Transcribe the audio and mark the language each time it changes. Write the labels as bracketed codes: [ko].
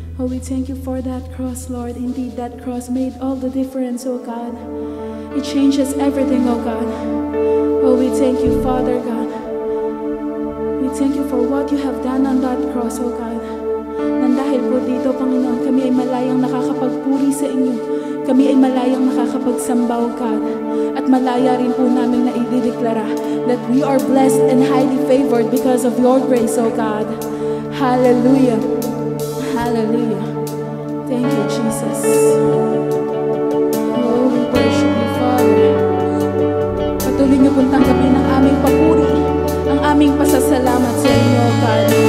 [en] we thank you for that cross, Lord. Indeed, that cross made all the difference, oh God. It changes everything, oh God. Oh, we thank you, Father God. We thank you for what you have done on that cross, oh God. [tl] Nang dahil po dito, Panginoon, kami ay malayang nakakapagpuri sa inyo. Kami ay malayang nakakapagsamba, [en] oh God. [tl] At malaya rin po namin na idideklara [en] that we are blessed and highly favored because of your grace, oh God. Hallelujah. Hallelujah. Thank you, Jesus. Oh, we worship you, Father. [tl] Patuloy niyo pong tanggapin ang aming papuri, ang aming pasasalamat sa inyo, God.